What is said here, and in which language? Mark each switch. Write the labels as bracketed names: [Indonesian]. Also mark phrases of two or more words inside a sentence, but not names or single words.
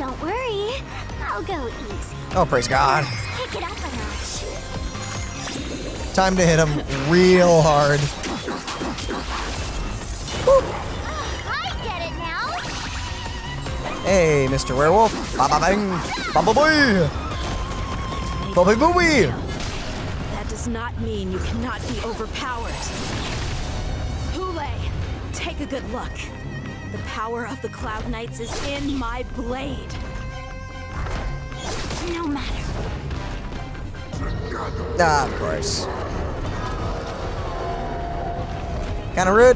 [English] Don't worry, I'll go easy. Oh, praise God. Pick it up a notch. Time to hit him real hard. I get it now. Hey, Mr. Werewolf. Ba-ba-bang. Ba-ba-boy. Ba-ba-booey. That does not mean you cannot be overpowered. Hule, take a good look. The power of the Cloud Knights is in my blade. No matter. Ah, of course. Kinda rude.